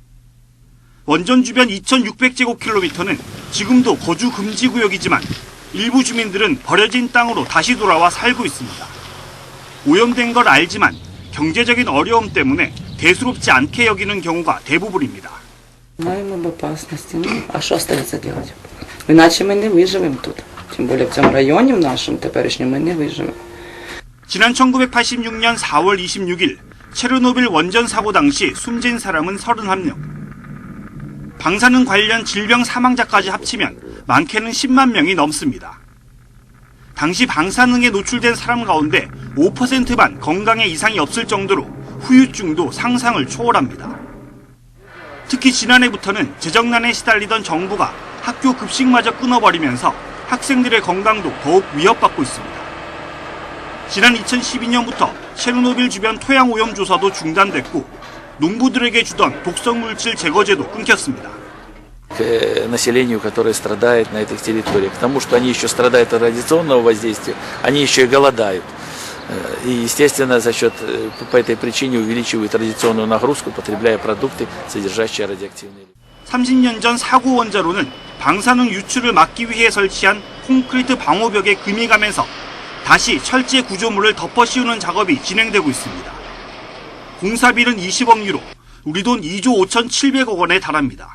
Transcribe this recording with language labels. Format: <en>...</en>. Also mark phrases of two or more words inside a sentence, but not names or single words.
<ko>원전 주변 2,600제곱킬로미터는 지금도 거주 금지 구역이지만 일부 주민들은 버려진 땅으로 다시 돌아와 살고 있습니다. 오염된 걸 알지만 경제적인 어려움 때문에 대수롭지 않게 여기는 경우가 대부분입니다.</ko> <ru>Знаем об опасности, ну, а что остается делать? Иначе мы не выживем тут. Тем более в этом районе, в нашем теперешнем, мы не выживем.</ru> <ko>지난 1986년 4월 26일 체르노빌 원전 사고 당시 숨진 사람은 31명. 방사능 관련 질병 사망자까지 합치면 많게는 10만 명이 넘습니다. 당시 방사능에 노출된 사람 가운데 5%만 건강에 이상이 없을 정도로 후유증도 상상을 초월합니다. 특히 지난해부터는 재정난에 시달리던 정부가 학교 급식마저 끊어버리면서 학생들의 건강도 더욱 위협받고 있습니다. 지난 2012년부터 체르노빌 주변 토양 오염 조사도 중단됐고 농부들에게 주던 독성물질 제거제도 끊겼습니다.</ko> <ru>К населению, которое страдает на этих территориях, к тому, что они еще страдают от радиационного воздействия, они еще и голодают. И, естественно, по этой причине увеличивают радиационную нагрузку, потребляя продукты, содержащие радиоактивные.</ru> <ko>30년 전 사고 원자로는 방사능 유출을 막기 위해 설치한 콘크리트 방호벽에 금이 가면서 다시 철제 구조물을 덮어 씌우는 작업이 진행되고 있습니다. 공사비는 20억 유로, 우리 돈 2조 5,700억 원에 달합니다.</ko>